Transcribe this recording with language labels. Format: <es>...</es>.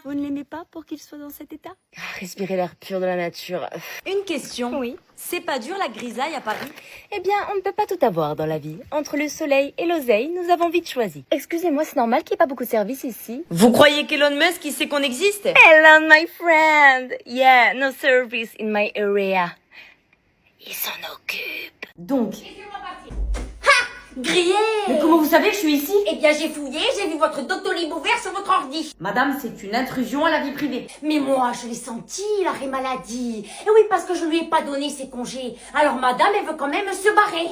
<fr>Vous ne l'aimez pas pour qu'il soit dans cet état? Respirer l'air pur de la nature. Une question. Oui. C'est pas dur la grisaille à Paris? Eh bien, on ne peut pas tout avoir dans la vie. Entre le soleil et l'oseille, nous avons vite choisi. Excusez-moi, c'est normal qu'il n'y ait pas beaucoup de services ici. Vous croyez qu'Elon Musk, il sait qu'on existe?</fr> <en>Elon, my friend. Yeah, no service in my area.</en> <fr>Il s'en occupe. Donc... Grillé! Mais comment vous savez que je suis ici? Eh bien, j'ai fouillé, j'ai vu votre Doctolib ouvert sur votre ordi. Madame, c'est une intrusion à la vie privée. Mais moi, je l'ai senti, l'arrêt maladie. Et oui, parce que je lui ai pas donné ses congés. Alors, madame, elle veut quand même se barrer.</fr>